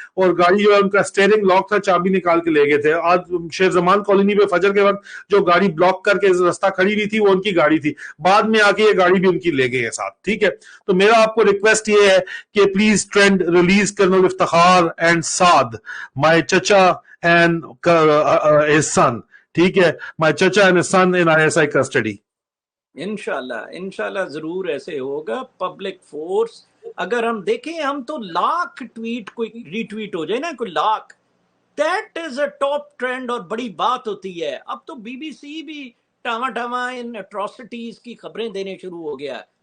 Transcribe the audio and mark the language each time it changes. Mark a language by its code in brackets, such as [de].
[ur] اور گاڑی جو ہے ان کا اسٹیئرنگ لاک تھا، چابی نکال کے لے گئے تھے. آج شیر زمان کالونی پہ فجر کے وقت جو گاڑی بلاک کر کے راستہ کھڑی ہوئی تھی وہ ان کی گاڑی تھی، بعد میں آ کے یہ گاڑی بھی ان کی لے گئے ہیں ساتھ. ٹھیک ہے، تو میرا آپ کو ریکویسٹ یہ ہے کہ please trend release colonel Iftikhar and سعد، مائی چچا and his son. [en] ٹھیک ہے، my chacha and his son in ISI custody. [ur] انشاءاللہ ضرور ایسے ہوگا. پبلک فورس اگر ہم دیکھیں، ہم تو لاکھ ٹویٹ کوئی ری ٹویٹ ہو جائے نا، کوئی lakh, that is a top trend اور بڑی بات ہوتی ہے. اب تو بی بی سی بھی ٹاواں ٹاواں ان اٹراسٹیز کی خبریں دینے شروع ہو گیا.